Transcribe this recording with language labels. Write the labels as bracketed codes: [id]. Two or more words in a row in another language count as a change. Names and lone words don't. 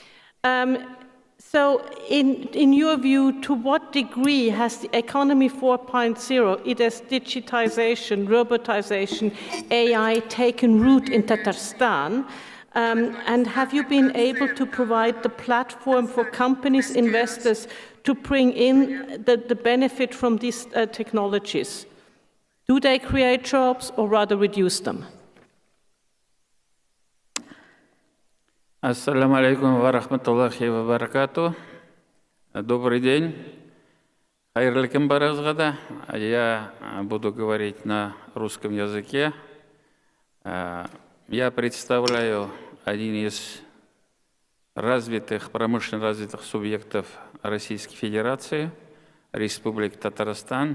[en] So in your view, to what degree has the economy 4.0, it has digitization, robotization, AI taken root in Tatarstan? And have you been able to provide the platform for companies, investors, to bring in the benefit from these technologies? Do they create jobs or rather reduce them? [ar] السلام عليكم ورحمة الله وبركاته. [ru] Добрый день. [tt] Хайырлы кім баразғада. [ru] Я буду говорить на русском языке. Я представляю один из промышленно развитых субъектов Российской Федерации, Республика Татарстан.